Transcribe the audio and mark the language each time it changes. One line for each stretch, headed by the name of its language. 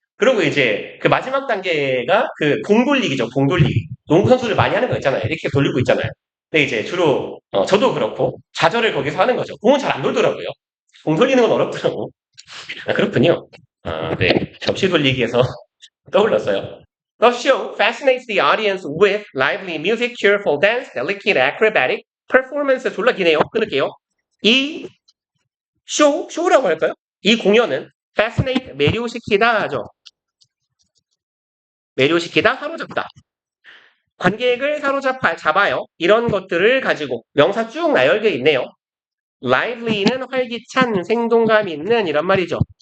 Korean: 그리고 이제 그 마지막 단계가 그 공 돌리기죠. 공 돌리기. 농구 선수들 많이 하는 거 있잖아요. 이렇게 돌리고 있잖아요. 근데 이제 주로 저도 그렇고 좌절을 거기서 하는 거죠. 공은 잘 안 돌더라고요. 공 돌리는 건 어렵더라고. 아, 그렇군요. 네. 접시 돌리기에서 떠올랐어요.
English: The show fascinates the audience with lively music, cheerful dance, delicate acrobatic performance.
Korean: 졸라 기네요. 끊을게요. 이 쇼라고 할까요? 이 공연은 fascinate, 매료시키다 하죠. 매료시키다, 사로잡다. 관객을 잡아요. 이런 것들을 가지고 명사 쭉 나열되어 있네요. lively는 활기찬, 생동감 있는 이런 말이죠.